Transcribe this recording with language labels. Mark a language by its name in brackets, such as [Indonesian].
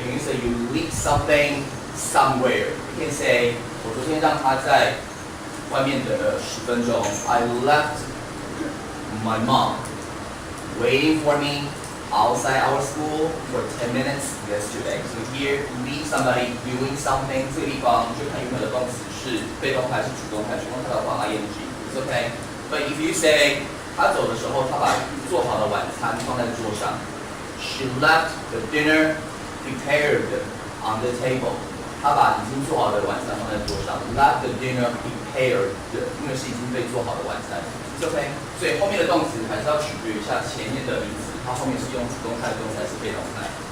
[English] When you say you leave something somewhere, you can say [Chinese] 我昨天让他在外面等了10分钟。 [English] I left my mom waiting for me outside our school for 10 minutes yesterday. So here, leave somebody doing something. [Chinese] 这个地方就看原本的动词是被动态是主动态，主动态的话 ing. [English] It's okay. But if you say [Chinese] 他走的时候，他把做好的晚餐放在桌上。 [English] She left the dinner prepared on the table. [Chinese] 他把已经做好的晚餐放在桌上。 [English] Left the dinner prepared， [Chinese] 因为是已经被做好的晚餐。 [English] It's okay. [Chinese] 所以后面的动词还是要取决一下前面的名词，它后面是用主动态的动词还是被动态。